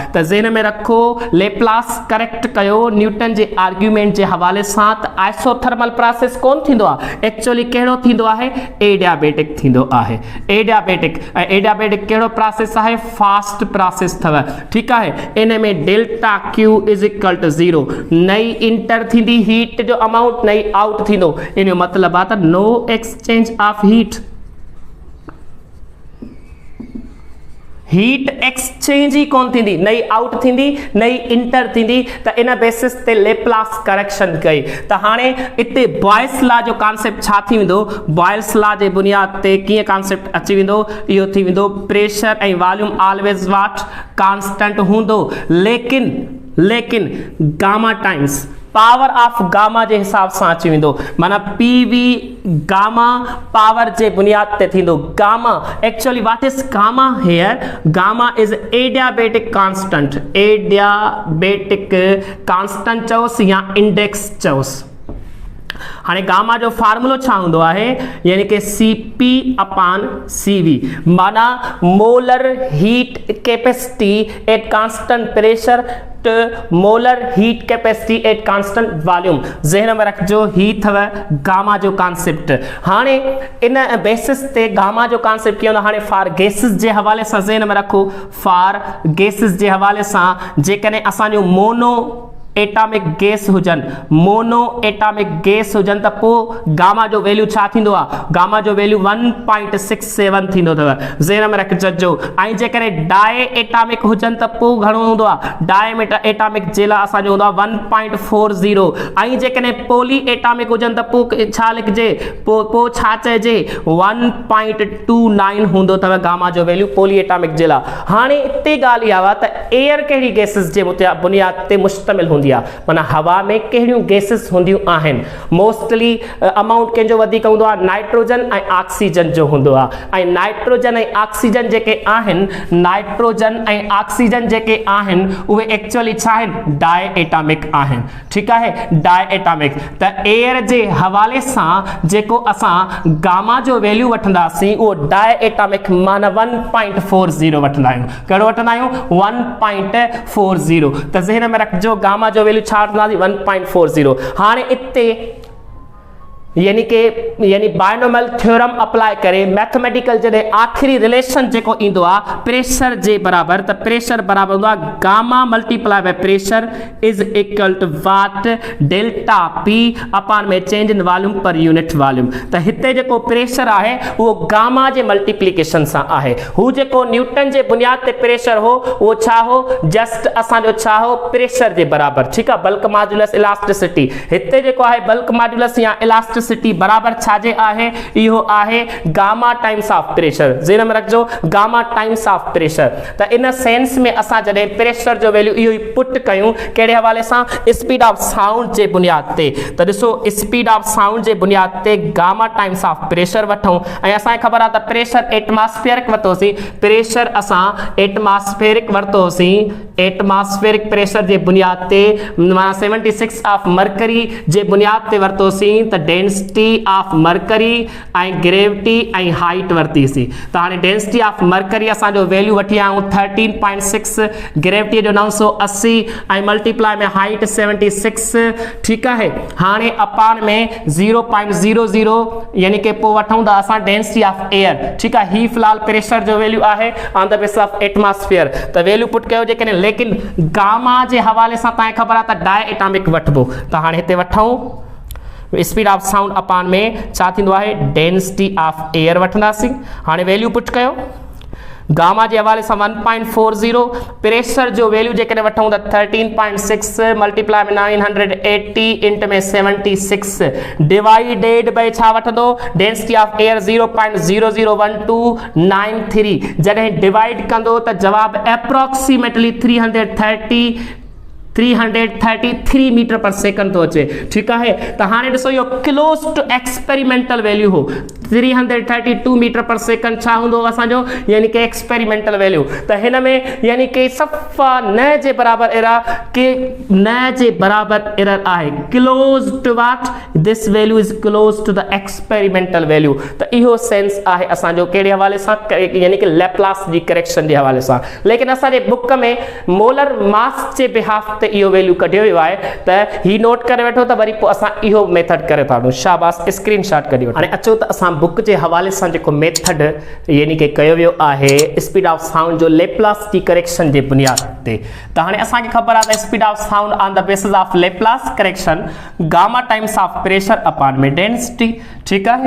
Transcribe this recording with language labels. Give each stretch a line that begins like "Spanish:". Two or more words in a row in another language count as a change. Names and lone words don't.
Sindhi: त ज़हन में रखो लेप्लास करेक्ट कयो न्यूटन जे आर्ग्यूमेंट जे हवाले सां त
English: isothermal process
Sindhi: कोन थींदो आहे, एक्चुअली कहिड़ो थींदो आहे? एडियाबेटिक थींदो आहे। एडियाबेटिक एडियाबेटिक कहिड़ो प्रोसेस आहे?
English: fast process
Sindhi: अथव। ठीकु आहे। इन में
English: delta Q is equal to 0,
Sindhi: नई इंटर थींदी हीट जो अमाउंट नई आउट थींदो। इन जो मतिलबु आहे त
English: no exchange of heat, heat exchange
Sindhi: ही कोन थींदी, नई आउट थींदी नई इंटर थींदी। त इन बेसिस ते
English: Laplace correction
Sindhi: कई। त हाणे इते बॉयल्स लॉ जो कॉन्सेप्ट छा थी वेंदो? बॉयल्स लॉ जे बुनियाद ते कीअं कॉन्सेप्ट अची वेंदो? इहो थी वेंदो प्रेशर ऐं
English: volume always what constant
Sindhi: हूंदो, लेकिन
English: gamma times power of gamma
Sindhi: जे हिसाब सां अची वेंदो। माना
English: PV gamma power
Sindhi: जे बुनियाद ते थींदो।
English: gamma actually what is gamma here? gamma is adiabatic constant, adiabatic constant
Sindhi: चओसि या
English: इंडेक्स चओसि।
Sindhi: हाणे गामा जो फार्मूलो छा हूंदो आहे? यानी कि
English: Cp upon Cv, माना molar heat capacity at constant pressure molar heat capacity at constant volume.
Sindhi: ज़हन में रखजो ही अथव गामा जो कॉन्सेप्ट। हाणे इन बेसिस ते गामा जो कॉन्सेप्ट कीअं हूंदो? हाणे
English: for gases
Sindhi: जे हवाले सां ज़हन में रखो,
English: for gases
Sindhi: जे हवाले सां जेकॾहिं असांजो
English: mono atomic gas
Sindhi: हुजन,
English: mono atomic gas
Sindhi: हुजन त पोइ गामा जो वैल्यू छा थींदो आहे? गामा जो वैल्यू 1.67 थींदो अथव। ज़हन में रखजो। ऐं जेकॾहिं
English: di atomic
Sindhi: हुजन त पोइ घणो हूंदो आहे?
English: di atomic
Sindhi: जे लाइ असांजो हूंदो आहे 1.40। ऐं जेकॾहिं
English: poly atomic
Sindhi: हुजन त पोइ छा लिखजे? पोइ छा चइजे? 1.29 हूंदो अथव गामा जो वैल्यू
English: poly atomic
Sindhi: जे लाइ। हाणे इते ॻाल्हि इहा आहे त एयर कहिड़ी गैसिस जे बुनियाद ते मुश्तमिल हूंदी? माना हवा में कहिड़ियूं गैसिस हूंदियूं आहिनि?
English: mostly amount
Sindhi: कंहिंजो वधीक हूंदो आहे नाइट्रोजन ऐं ऑक्सीजन जो हूंदो आहे। ऐं नाइट्रोजन ऐं ऑक्सीजन जेके आहिनि, नाइट्रोजन ऐं ऑक्सीजन जेके आहिनि उहे एक्चुअली छा आहिनि?
English: di atomic
Sindhi: आहिनि। ठीकु आहे,
English: di atomic.
Sindhi: त एयर जे हवाले सां जेको असां गामा जो वैल्यू वठंदासीं उहो
English: di atomic
Sindhi: माना 1.40 वठंदा आहियूं। कहिड़ो वठंदा आहियूं? 1.40। त ज़हन में रखजो गामा जो वैल्यू छा वठंदासीं? 1.40। हाणे इते यानी
English: binomial theorem apply
Sindhi: करे मैथमेटिकल जॾहिं आखिरी रिलेशन जेको ईंदो आहे प्रेशर जे बराबर, त प्रेशर बराबर हूंदो आहे
English: gamma multiply by pressure is equal to what? delta P upon mein change in volume per unit volume.
Sindhi: त हिते जेको प्रेशर आहे उहो गामा जे मल्टीप्लिकेशन सां आहे। हू जेको न्यूटन जे बुनियाद ते प्रेशर हो उहो छा हो? जस्ट असांजो छा हो? प्रेशर जे बराबर। ठीकु आहे,
English: bulk modulus elasticity.
Sindhi: हिते जेको आहे
English: bulk modulus
Sindhi: या इलास्टिसिटी बराबर छाजे आहे? इहो आहे
English: gamma times of pressure.
Sindhi: ज़हन में रखजो
English: gamma times of pressure.
Sindhi: त इन सेंस में असां जॾहिं प्रेशर जो वैल्यू इहो ई पुट कयूं कहिड़े हवाले सां?
English: speed of sound
Sindhi: जे बुनियाद ते। त ॾिसो
English: speed of sound
Sindhi: जे बुनियाद ते
English: gamma times of pressure
Sindhi: वठूं ऐं असांखे ख़बर आहे त प्रेशर एटमॉस्फेरिक वरितोसीं। प्रेशर असां एटमॉस्फेरिक वरितोसीं। एटमॉस्फेरिक प्रेशर जे बुनियाद ते माना 76
English: of mercury
Sindhi: जे बुनियाद ते वरितोसीं। त
English: density of mercury
Sindhi: ऐं ग्रेविटी ऐं हाइट वरितीसीं। त हाणे
English: density of mercury
Sindhi: असांजो वैल्यू वठी आया आहियूं 13.6, ग्रेविटी जो 980 ऐं मल्टीप्लाई में हाइट 76, ठीकु आहे। हाणे अपान में 0.00 यानी कि पोइ वठूं था असां
English: density of air,
Sindhi: ठीकु आहे। ही फ़िलहाल प्रेशर जो वैल्यू आहे
English: on the basis of atmosphere,
Sindhi: त वैल्यू पुट कयो जेकॾहिं, लेकिन गामा जे हवाले सां तव्हांखे ख़बर आहे त
English: di atomic
Sindhi: वठिबो। त हाणे हिते वठूं
English: speed of sound
Sindhi: अपान में छा थींदो आहे,
English: density of air
Sindhi: वठंदासीं। हाणे वैल्यू पुट कयो, गामा जे हवाले सां 1.40, प्रेशर जो वैल्यू जेकॾहिं वठूं त 13.6 मल्टीप्लाई में 980 इंट में 76
English: divided by
Sindhi: छा वठंदो,
English: density of air
Sindhi: 0.001293। जॾहिं डिवाइड कंदो त जवाब अप्रोक्सीमेटली 333
English: meter per second
Sindhi: तो अचे, ठीकु आहे। त हाणे ॾिसो इहो
English: close to experimental value
Sindhi: हो, 332
English: meter per second
Sindhi: छा हूंदो असांजो, यानी कि
English: experimental value.
Sindhi: त हिन में यानी कि सफ़ा न जे बराबर एरर, के न जे बराबर एरर आहे,
English: close to what, this value is close to the experimental value.
Sindhi: त इहो सेंस आहे असांजो कहिड़े हवाले सां, यानी कि लैप्लास जी करेक्शन जे हवाले सां। लेकिन असांजे बुक में
English: molar mass
Sindhi: जे बिहाफ ते इहो वैल्यू कढियो वियो आहे, त ही नोट करे वठो त वरी पोइ असां इहो मेथड करे था वठूं। शाबाश, स्क्रीनशॉट कढी वठो। हाणे अचो त असां बुक जे हवाले सां जेको मेथड यानी कि कयो वियो आहे
English: speed of sound
Sindhi: जो लेप्लास जी करेक्शन जे बुनियाद ते। त हाणे असांखे ख़बर आहे त
English: speed of sound on the basis of Laplace correction gamma times of pressure upon mein density,
Sindhi: ठीकु आहे।